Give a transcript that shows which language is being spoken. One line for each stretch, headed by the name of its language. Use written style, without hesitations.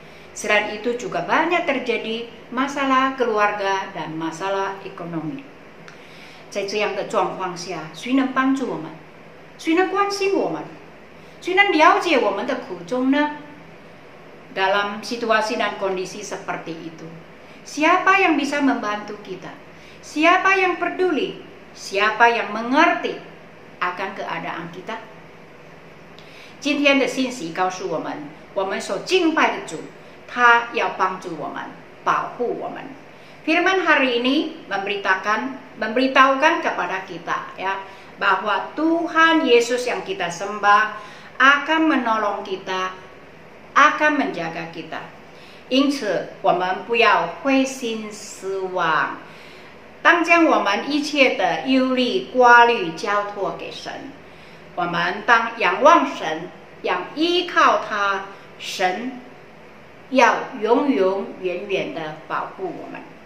Indonesian: Selain itu juga banyak terjadi masalah keluarga dan masalah ekonomi.
Chinese: 在这样的状况下，谁能帮助我们？谁能关心我们？谁能了解我们的苦衷呢？
Indonesian: Dalam situasi dan kondisi seperti itu, siapa yang bisa membantu kita? Siapa yang peduli? Siapa yang mengerti akan keadaan kita?
Chinese: 今天的信息告诉我们，我们所敬拜的主，他要帮助我们，保护我们。
Indonesian: Firman hari ini memberitahukan kepada kita, ya, bahwa Tuhan Yesus yang kita sembah akan menolong kita, akan menjaga kita.
Chinese: 因此，我们不要灰心失望，当将我们一切的忧虑、挂虑交托给神。我们当仰望神，要依靠他，神要永永远远的保护我们。